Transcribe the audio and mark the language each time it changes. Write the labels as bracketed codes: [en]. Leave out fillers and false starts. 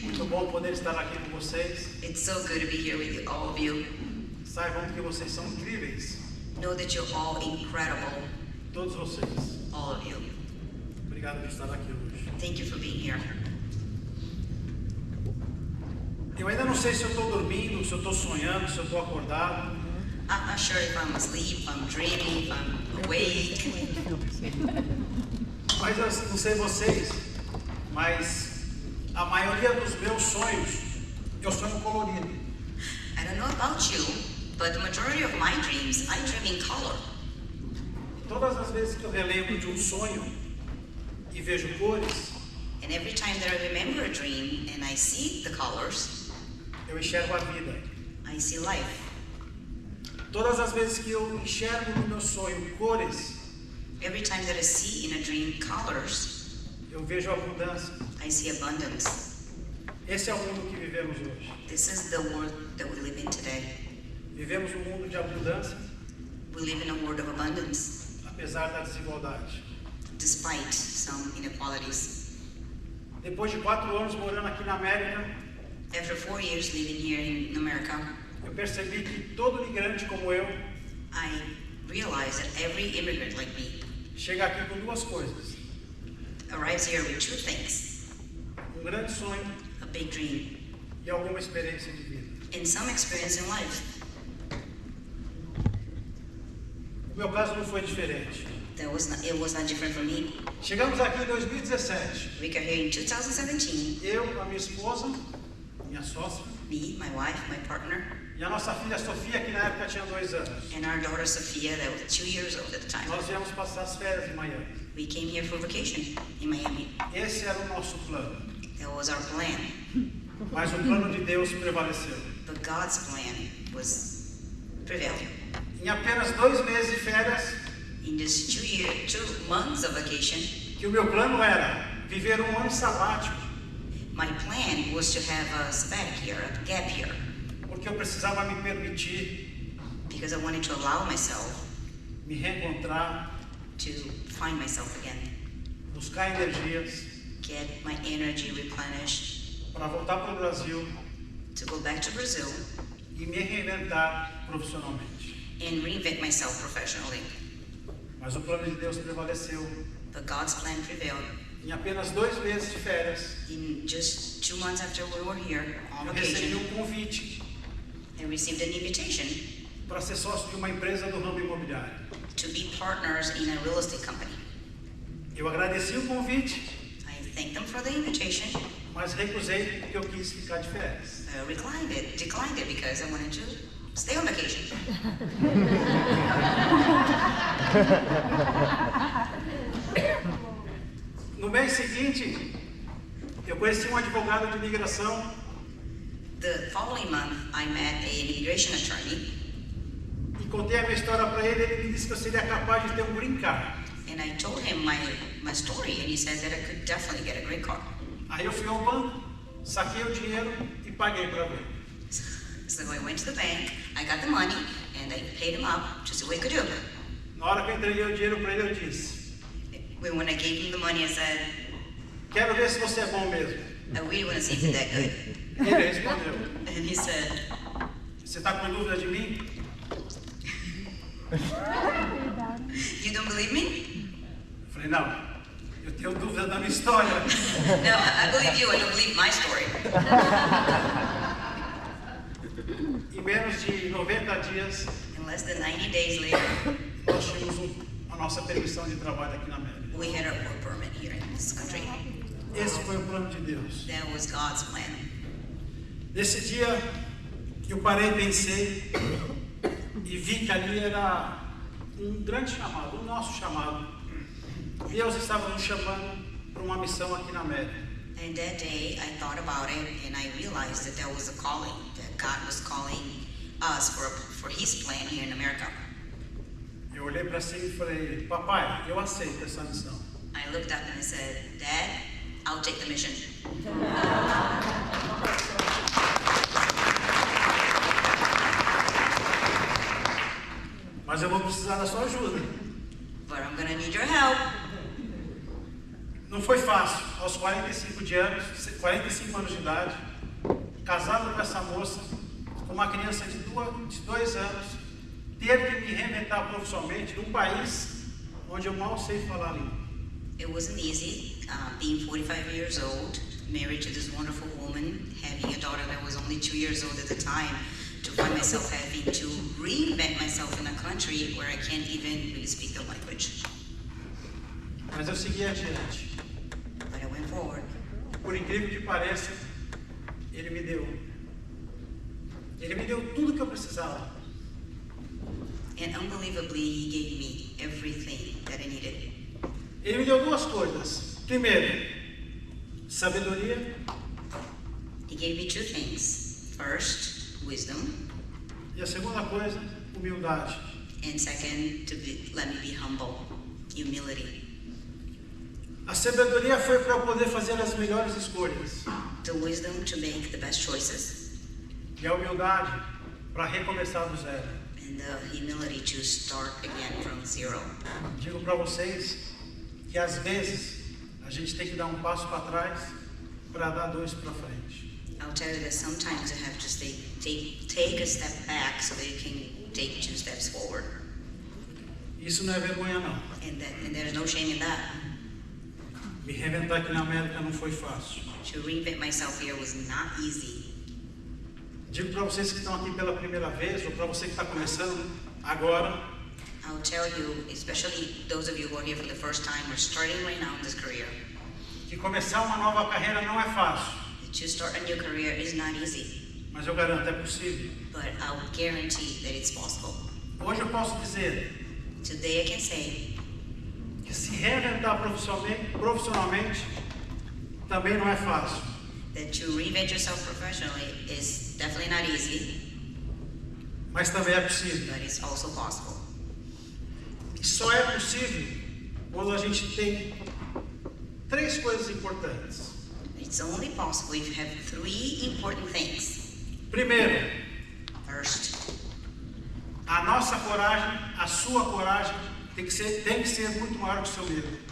[pt] Muito bom poder estar aqui com vocês. [en] It's so good to be here with all of you. [pt] Saibam que vocês são incríveis. [en] Know that you're all incredible. [pt] Todos vocês. [en] All of you. [pt] Obrigado por estar aqui hoje. [en] Thank you for being here. [pt] Eu ainda não sei se eu estou dormindo, se eu estou sonhando, se eu estou acordado. [en] I'm not sure if I'm asleep, I'm dreaming, if I'm awake. [pt] Mas eu não sei vocês, mas a maioria dos meus sonhos, eu sonho colorido. [en] I don't know about you, but the majority of my dreams, I dream in color. [pt] Todas as vezes que eu relembro de um sonho e vejo cores, [en] And every time that I remember a dream and I see the colors, [pt] eu enxergo a vida. [en] I see life. [pt] Todas as vezes que eu enxergo no meu sonho cores, [en] Every time that I see in a dream colors, [pt] eu vejo abundância. [en] I see abundance. [pt] Esse é o mundo que vivemos hoje. [en] This is the world that we live in today. [pt] Vivemos um mundo de abundância, [en] We live in a world of abundance, [pt] apesar da desigualdade. [en] despite some inequalities. [pt] Depois de 4 anos morando aqui na América, [en] After 4 years living here in America, [pt] eu percebi que todo imigrante como eu [en] I realized that every immigrant like me [pt] chega aqui com 2 coisas: [en] arrives here with 2 things, [pt] grande sonho [en] a big dream [pt] e alguma experiência de vida. [en] and some experience in life. [pt] O meu caso não foi diferente. [en] It was not different for me. [pt] Chegamos aqui em 2017. [en] We got here in 2017, [pt] Eu, a minha esposa, minha sócia, [en] me, my wife, my partner, [pt] e a nossa filha Sofia, que na época tinha 2 anos. [en] and our daughter Sophia, that was 2 years old at the time. [pt] Nós viemos passar as férias em Miami. [en] We came here for vacation in Miami. [pt] Esse era o nosso plano. [en] That was our plan. [pt] Mas o plano de Deus prevaleceu. [en] But God's plan was prevailed. [pt] Em apenas 2 meses de férias, [en] In this 2 months of vacation, [pt] que o meu plano era viver um ano sabático, [en] my plan was to have a sabbatic year, a gap year, [pt] porque eu precisava me permitir [en] because I wanted to allow myself [pt] me reencontrar, [en] to find myself again, [pt] buscar energias [en] get my energy replenished, [pt] para voltar para o Brasil [en] to go back to Brazil [pt] e me reinventar profissionalmente. [en] and reinvent myself professionally. [pt] Mas o plano de Deus prevaleceu. [en] But God's plan prevailed. [pt] Em apenas 2 meses de férias, [en] In just 2 months after we were here on [pt] eu recebi [en] vacation, [pt] convite [en] I received an invitation [pt] para ser sócio de uma empresa do ramo imobiliário. [en] to be partners in a real estate company. [pt] Eu agradeci o convite [en] thanked them for the invitation. [pt] Mas recusei porque eu quis ficar de férias. [en] Declined it because I wanted to stay on vacation. [pt] No mês seguinte, eu conheci um advogado de imigração. [en] The following month, I met an immigration attorney. [pt] E contei a minha história para ele. Ele me disse que eu seria capaz de ter um green card. [en] And I told him my story, and he said that I could definitely get a green card. [pt] Aí eu fui ao banco, saquei o dinheiro e paguei para ver. [en] So I went to the bank, I got the money, and I paid him up to see what he could do. [pt] Na hora que eu entreguei o dinheiro para ele, eu disse: [en] When I gave him the money, I said, [pt] quero ver se você é bom mesmo. [en] I really want to see if you're that good. [pt] Ele respondeu: [en] And he said, [pt] você está com dúvida de mim? [en] you don't believe me? [pt] Eu falei: não, eu tenho dúvida da minha história. [en] No, I believe you, I don't believe my story. [pt] Em menos de 90 dias, [en] In less than 90 days later, [pt] nós tínhamos a nossa permissão de trabalho aqui na América. [en] we had our work permit here in this country. [pt] Esse foi o plano de Deus. [en] That was God's plan. [pt] Nesse dia, eu parei e pensei e vi que ali era um grande chamado, o nosso chamado. Deus estava nos chamando para uma missão aqui na América. [en] And that day, I thought about it, and I realized that there was a calling, that God was calling us for His plan here in America. [pt] Eu olhei para cima e falei: papai, eu aceito essa missão. [en] I looked up and I said, Dad, I'll take the mission. [pt] Mas eu vou precisar da sua ajuda. [en] But I'm gonna need your help. [pt] Não foi fácil. Aos 45 anos de idade, casado com essa moça, com uma criança de 2 anos, ter que me reinventar profissionalmente num país onde eu mal sei falar a língua. [en] It wasn't easy, being 45 years old, married to this wonderful woman, having a daughter that was only 2 years old at the time, to find myself having to reinvent myself in a country where I can't even really speak the language. [pt] Mas eu segui adiante. [en] But I went forward. [pt] Por incrível que pareça, Ele me deu tudo que eu precisava. [en] And unbelievably, He gave me everything that I needed. [pt] Ele me deu 2 coisas. Primeiro, sabedoria. [en] He gave me 2 things. First, wisdom. [pt] E a segunda coisa, humildade. [en] And second, let me be humble, humility. [pt] A sabedoria foi para eu poder fazer as melhores escolhas. [en] The wisdom to make the best choices. [pt] E a humildade para recomeçar do zero. [en] And the humility to start again from zero. [pt] Digo para vocês que às vezes a gente tem que dar um passo para trás para dar 2 para frente. [en] I'll tell you that sometimes you have to take a step back so that you can take 2 steps forward. [pt] Isso não é vergonha não. [en] And there's no shame in that. [pt] Me reinventar aqui na América não foi fácil. [en] To reinvent myself here was not easy. [pt] Digo para vocês que estão aqui pela primeira vez, ou para você que está começando agora, [en] I'll tell you, especially those of you who are here for the first time or starting right now in this career, [pt] que começar uma nova carreira não é fácil. [en] to start a new career is not easy. [pt] Mas eu garanto, é possível. [en] But I'll guarantee that it's possible. [pt] Hoje eu posso dizer [en] Today I can say [pt] que se reinventar profissionalmente também não é fácil. [en] that to reinvent yourself professionally is definitely not easy, [pt] Mas também é possível. [en] but it's also possible. [pt] E só é possível quando a gente tem 3 coisas importantes. [en] It's only possible if you have 3 important things. [pt] Primeiro, [en] First, [pt] a nossa coragem, a sua coragem tem que ser muito maior que o seu medo.